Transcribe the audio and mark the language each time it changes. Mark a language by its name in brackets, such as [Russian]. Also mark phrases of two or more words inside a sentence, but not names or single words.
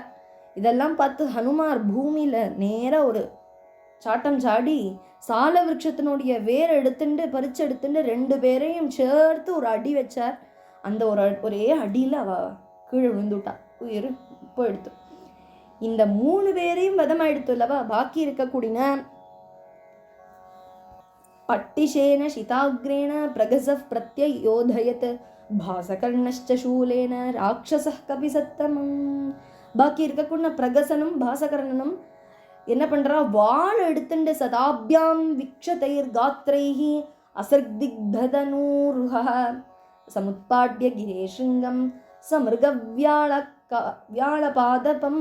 [Tamil] இதெல்லாம் பார்த்து ஹனுமார் பூமியில நேரா ஒரு சாட்டம் சாடி சால விருட்சத்தினுடைய வேர் பறிச்சு எடுத்துட்டு 2 பேரையும் சேர்த்து ஒரு அடி வச்சார். அந்த ஒரே அடியில அவ கீழே விழுந்துட்டா, உயிர் போயிடுத்து. இந்த 3 பேரையும் வதமாயிடுத்து இல்லவா. பாக்கி இருக்கக்கூடிய [Sanskrit] पट्टिशेन शिताग्रेण प्रगसः प्रत्ययोधयत् भासकर्णश्च शूलेन राक्षसः कपिसत्तमम्. [Tamil] பாக்கி இருக்கக்கூடிய பிரகசனும் பாசகர்ணனும் என்ன பண்றா, வாள் எடுத்துண்டு [Sanskrit] स ताभ्यां विक्षतैर्गात्रैः असृग्दिग्धतनूरुहः समुत्पाट्य गिरेः शृङ्गं समृगव्यालपादपम्.